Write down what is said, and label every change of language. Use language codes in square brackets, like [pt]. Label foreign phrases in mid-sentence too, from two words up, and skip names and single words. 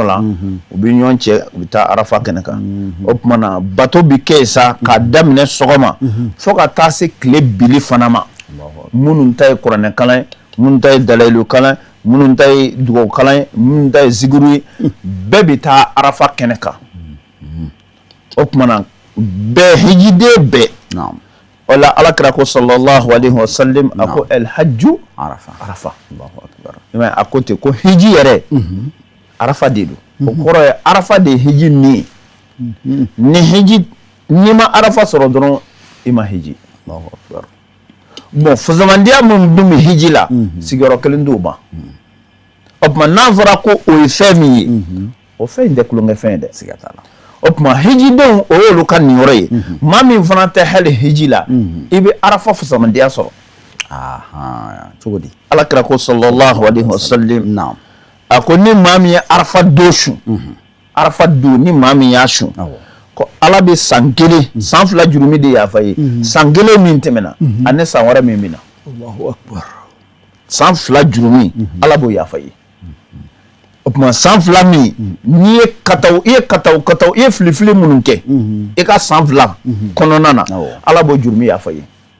[bm] la u bɛ ɲɔgɔn cɛ u bɛ taa Arafa kɛnɛ kan o tumana bato bɛ kɛ sa k'a daminɛ sɔgɔma fo ka taa se tile bili fana ma minnu ta ye kuranɛ kalan ye minnu ta ye dalayilu kalan minnu ta ye dugawu kalan ye minnu ta ye zikiri ye bɛɛ bɛ taa Arafa kɛnɛ kan o tumana bɛɛ hijiden bɛɛ o la Alakira ko sallallahu [ar] عليه وسلم [bm] a ko [ar] الحج [bm] Arafa a ko ten ko hiji yɛrɛ Arafa de don o kɔrɔ ye Arafa de ye hiji nin ye ni hiji n'i ma Arafa sɔrɔ dɔrɔn i ma hiji bon fasamandiya min dun bɛ hiji la sigiyɔrɔ kelen t'o ban o tuma n'a fɔra ko o ye fɛn min ye o fɛn in tɛ kulonkɛ fɛn ye dɛ siga t'a la o tuma hijidenw o y'olu ka ninyɔrɔ ye maa min fana tɛ hali hiji la i bɛ Arafa fasamandiya sɔrɔ cogo di Alakira ko [ar] صلى الله عليه وسلم [bm] a ko ni maa min ye Arafa don su Arafa don ni maa min y'a su ko Ala bɛ san 1 san 2 jurumi de yafa ye san 1 min tɛmɛna ani san wɛrɛ min bɛ na [ar] الله أكبر [bm] san 2 jurumi Ala b'o yafa ye o tuma san 2 min n'i ye kataw i ye filifili minnu kɛ i ka san 2 kɔnɔna na Ala b'o jurumi yafa ye